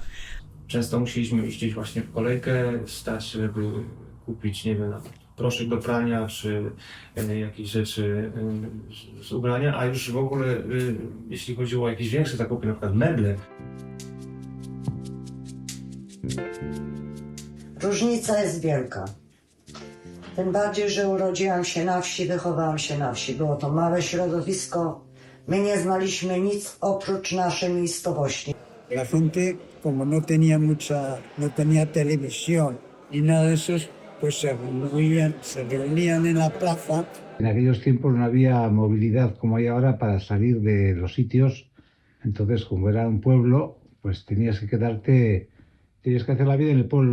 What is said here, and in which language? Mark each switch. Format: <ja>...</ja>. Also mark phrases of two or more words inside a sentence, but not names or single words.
<pl>Często musieliśmy iść gdzieś właśnie w kolejkę, stać, żeby kupić, nie wiem, proszek do prania, czy jakieś rzeczy z ubrania, a już w ogóle jeśli chodziło o jakieś większe zakupy, na przykład meble. Różnica jest wielka. Tym bardziej, że urodziłam się na wsi, wychowałam się na wsi. Było to małe środowisko. My nie znaliśmy nic oprócz naszej miejscowości.</pl> <es>La gente, como no tenía televisión y nada de eso, pues se reunían en la plaza. En aquellos tiempos no había movilidad como hay ahora para salir de los sitios. Entonces, como era un pueblo, pues tenías que hacer la vida en el pueblo.</es>